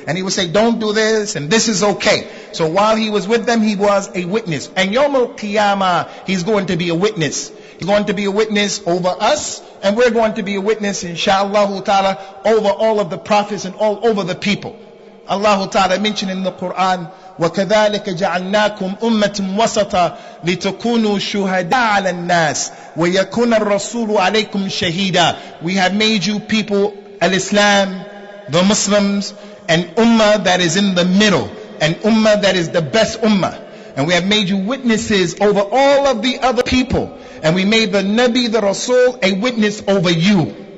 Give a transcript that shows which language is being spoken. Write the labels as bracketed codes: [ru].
[en] And he would say, don't do this and this is okay. So while he was with them, he was a witness. And Yawm al-Qiyamah, he's going to be a witness. He's going to be a witness over us. And we're going to be a witness, inshaAllah ta'ala, over all of the prophets and all over the people. Allah ta'ala mentioned in the Quran, [ar] وَكَذَلِكَ جَعَلْنَاكُمْ أُمَّةً وَسَطًا لِتَكُونُوا شُهَدَاءَ عَلَى النَّاسِ وَيَكُونَ الرَّسُولُ عَلَيْكُمْ شَهِيدًا. [en] We have made you people, al-Islam, the Muslims, an ummah that is in the middle, an ummah that is the best ummah. And we have made you witnesses over all of the other people. And we made the Nabi, the Rasul, a witness over you.